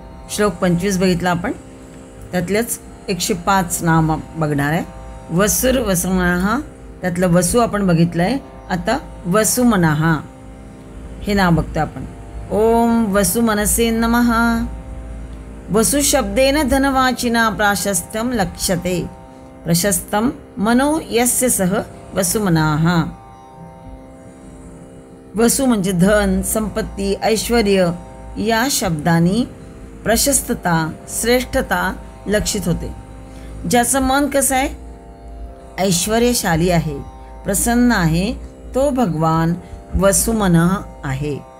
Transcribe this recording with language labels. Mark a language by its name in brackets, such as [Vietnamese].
[Marathi] श्लोक 25 बघितला आपण, त्यातलेच 105 नाम बघणार आहे. वसुर्वसमनः त्यातलं वसू आपण बघितलं आहे. आता वसुमनः हे नाव बघतो आपण. [Sanskrit] ओम वसु मनसे नमः. वसु शब्देन धनवाचिना प्राशस्त्यं लक्ष्यते. प्रशस्तं मनो यस्य सह वसुमनाः. [Marathi] वसु म्हणजे धन, संपत्ती, ऐश्वर्य या शब्दांनी प्रशस्तता, श्रेष्ठता लक्षित होते. ज्याचं मन कसं आहे, ऐश्वर्यशाली आहे, प्रसन्न आहे, तो भगवान वसुमन आहे.